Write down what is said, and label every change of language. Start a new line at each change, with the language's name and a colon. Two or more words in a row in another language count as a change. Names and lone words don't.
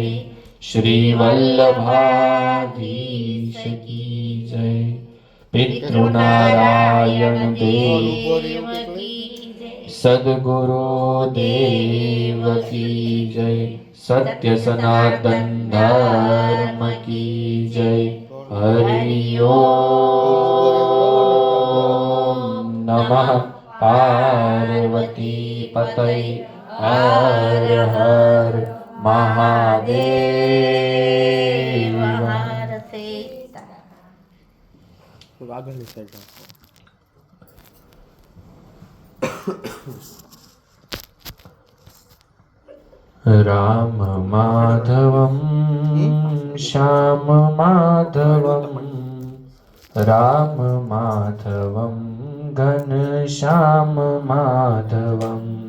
Hindi: श्री वल्लभाधीश की जय। पितृनारायण देव की जय। सद्गुरु देव की जय। सत्य सनातन धर्म की जय।
Sanskrit: हरि ओम नमः पार्वती पतये हर हर महादेव।
Gujarati: આગળની સાઈડ
Sanskrit: राम माधवं श्याम माधवं राम माधवं घनश्याम माधवं